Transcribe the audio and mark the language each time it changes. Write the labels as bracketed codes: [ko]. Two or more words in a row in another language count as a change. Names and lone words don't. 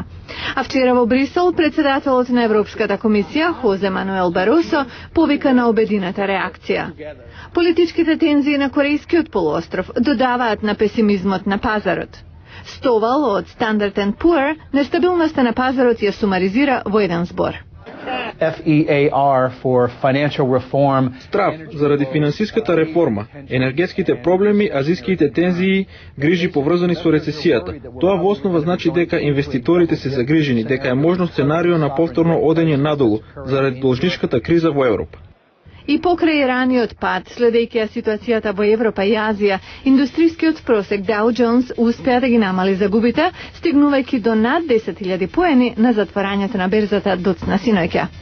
[mk] А вчера во Брисел председателот на Европската комисија Хозе Мануел Баросо повика на обедината реакција. Политичките тензии на Корејскиот полуостров додаваат на песимизмот на пазарот. Стовал од Standard & Poor нестабилноста на пазарот ја сумаризира во еден збор. [en] FEAR for financial reform. [mk] Страв заради финансиската реформа, енергетските проблеми, азиските тензии, грижи поврзани со рецесијата. Тоа во основа значи дека инвеститорите се загрижени, дека е можно сценарио на повторно одење надолу заради должничката криза во Европа. И покрај раниот пад, следејќи ја ситуацијата во Европа и Азија, индустријскиот просек Dow Jones успеа да ги намали загубите, стигнувајќи до над 10.000 поени на затворањето на берзата доцна синоќа.